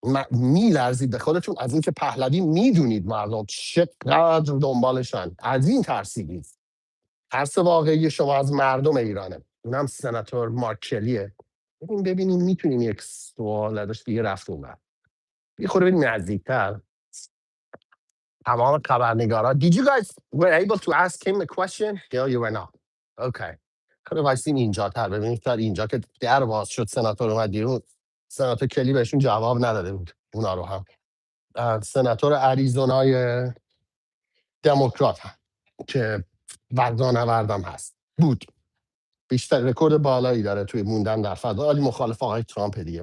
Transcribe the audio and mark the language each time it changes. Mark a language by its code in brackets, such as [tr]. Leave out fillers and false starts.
[fa] میلرزید به خودتون از اینکه پهلوی میدونید مردم چقدر دنبالشن، از این ترسیدید. ترس واقعی شما از مردم ایرانه. اونم سناتور مارکلیه. ببینیم میتونیم یک سوال نداشت دیگه رفت اون یه خورده بریم نزدیکتر. تمام خبرنگارا [en] Did you guys were able to ask him a question? Yeah, you were not. Okay. [fa] خب وایسیم اینجا تر ببینیم. تا اینجا که در باز شد سناتور اومد بیرون، سناتور کلی بهشون جواب نداده بود اونا رو هم. سناتور اریزونای دموکرات هم که وردانوردم هست بود، بیشتر رکورد بالایی داره توی موندن در فضا، ولی مخالف آقای ترامپ دیگه.